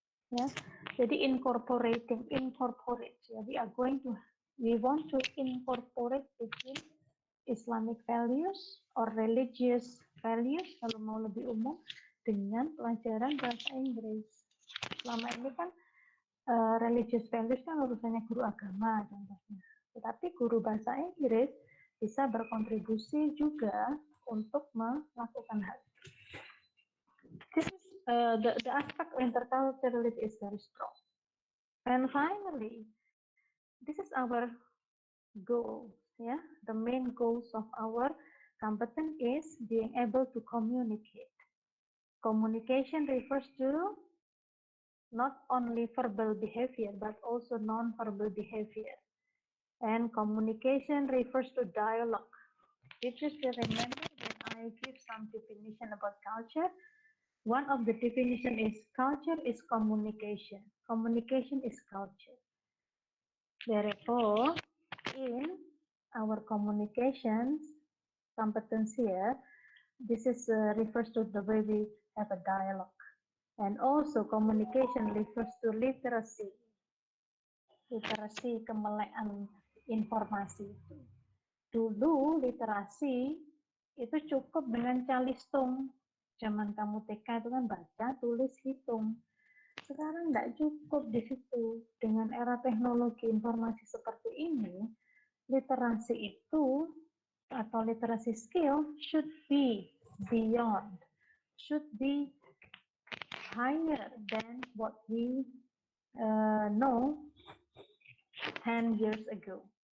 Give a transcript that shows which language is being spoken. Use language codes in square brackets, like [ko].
[en] Ya, jadi incorporate, ya, we want to incorporate between Islamic values or religious values [id] kalau mau lebih umum dengan pelajaran bahasa Inggris. Selama ini kan religious values kan urusannya guru agama contohnya. Tetapi guru bahasa Inggris bisa berkontribusi juga untuk melakukan hal. [en] This is the aspect of interculturality is very strong. And finally, this is our goal, yeah, the main goals of our Competence is being able to communicate. Communication refers to not only verbal behavior but also non-verbal behavior. And communication refers to dialogue. Did you still remember when I give some definition about culture? One of the definition is culture is communication. Communication is culture. Therefore, in our communications competence here, this is refers to the way we have a dialogue. And also communication refers to literacy. [id] Literasi kemelekan informasi itu. Dulu literasi itu cukup dengan calistung. Zaman kamu TK itu kan baca, tulis, hitung. Sekarang tidak cukup di situ. Dengan era teknologi informasi seperti ini, literasi itu atau literasi skill [en] should be beyond, should be higher than what we know 10 years ago.